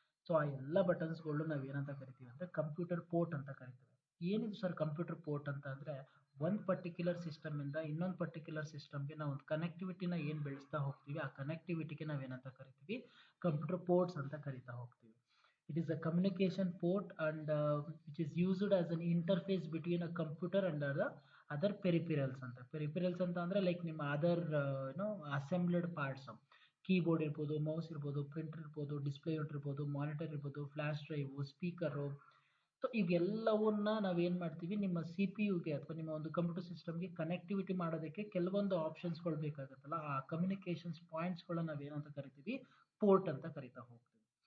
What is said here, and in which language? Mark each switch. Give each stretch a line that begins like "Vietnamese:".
Kannada: So ಆ ಎಲ್ಲ ಬಟನ್ಸ್ಗಳು ನಾವು ಏನಂತ ಕರಿತೀವಿ ಅಂದರೆ ಕಂಪ್ಯೂಟರ್ ಪೋರ್ಟ್ ಅಂತ ಕರಿತೀವಿ. ಏನಿದು ಸರ್ ಕಂಪ್ಯೂಟರ್ ಪೋರ್ಟ್ ಅಂತ ಅಂದರೆ, ಒಂದು ಪರ್ಟಿಕ್ಯುಲರ್ ಸಿಸ್ಟಮಿಂದ ಇನ್ನೊಂದು ಪರ್ಟಿಕ್ಯುಲರ್ ಸಿಸ್ಟಮ್ಗೆ ನಾವು ಒಂದು ಕನೆಕ್ಟಿವಿಟಿನ ಏನು ಬೆಳೆಸ್ತಾ ಹೋಗ್ತೀವಿ, ಆ ಕನೆಕ್ಟಿವಿಟಿಗೆ ನಾವೇನಂತ ಕರಿತೀವಿ, ಕಂಪ್ಯೂಟರ್ ಪೋರ್ಟ್ಸ್ ಅಂತ ಕರಿತಾ ಹೋಗ್ತೀವಿ.
English: It is a communication port and which is used as an interface between a computer and the other peripherals ಅಂತ.
Kannada: Peripherals ಅಂತ ಅಂದರೆ ಲೈಕ್ ನಿಮ್ಮ ಅದರ್ ಅಸೆಂಬ್ಲ್ಡ್ ಪಾರ್ಟ್ಸ್, ಕೀಬೋರ್ಡ್ ಇರ್ಬೋದು, ಮೌಸ್ ಇರ್ಬೋದು, ಪ್ರಿಂಟರ್ ಇರ್ಬೋದು, ಡಿಸ್ಪ್ಲೇ ಯೂನಿಟ್ ಇರ್ಬೋದು, ಮಾನಿಟರ್ ಇರ್ಬೋದು, ಫ್ಲಾಶ್ ಡ್ರೈವು, ಸ್ಪೀಕರು. ಸೊ ಇವೆಲ್ಲವನ್ನ ನಾವೇನು ಮಾಡ್ತೀವಿ, ನಿಮ್ಮ CPU ಗೆ ಅಥವಾ ನಿಮ್ಮ ಒಂದು ಕಂಪ್ಯೂಟರ್ ಸಿಸ್ಟಮ್ಗೆ ಕನೆಕ್ಟಿವಿಟಿ ಮಾಡೋದಕ್ಕೆ ಕೆಲವೊಂದು ಆಪ್ಷನ್ಸ್ಗಳು ಬೇಕಾಗುತ್ತಲ್ಲ, ಆ ಕಮ್ಯುನಿಕೇಷನ್ಸ್ ಪಾಯಿಂಟ್ಸ್ಗಳನ್ನ ನಾವೇನಂತ ಕರಿತೀವಿ, ಪೋರ್ಟ್ ಅಂತ ಕರಿತಾ ಹೋಗ್ತೀವಿ.